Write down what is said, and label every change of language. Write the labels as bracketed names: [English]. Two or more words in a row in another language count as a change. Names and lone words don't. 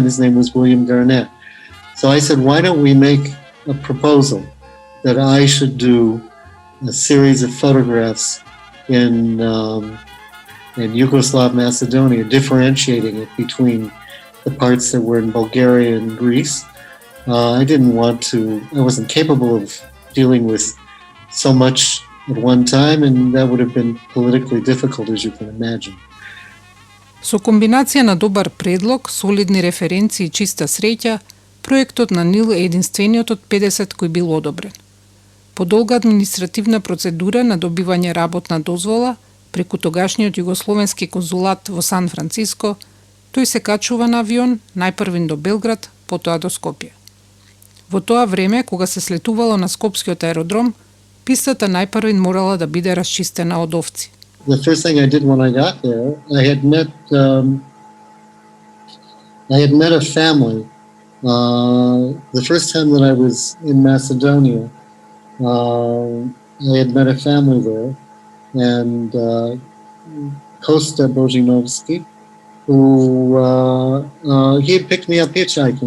[English] His name was William Garnett. So I said, why don't we make a proposal that I should do a series of photographs in Yugoslav Macedonia, differentiating it between the parts that were in Bulgaria and Greece. I wasn't capable of dealing with so much at one time, and that would have been politically difficult, as you can imagine. [Macedonian] Со комбинација на добар предлог, солидни референции и чиста среќа, проектот на Нил е единствениот од 50 кој бил одобрен. По долга административна процедура на добивање работна дозвола, преку тогашниот југословенски конзулат во Сан Франциско, тој се качува на авион, најпрвин до Белград, потоа до Скопје. Во тоа време, кога се слетувало на Скопскиот аеродром, пистата најпрвин морала да биде расчистена од овци. [English] The first thing I did when I got there, I had met a family. The first time that I was in Macedonia, I had met a family there, and Kosta Bojinovski, who he had picked me up hitchhiking.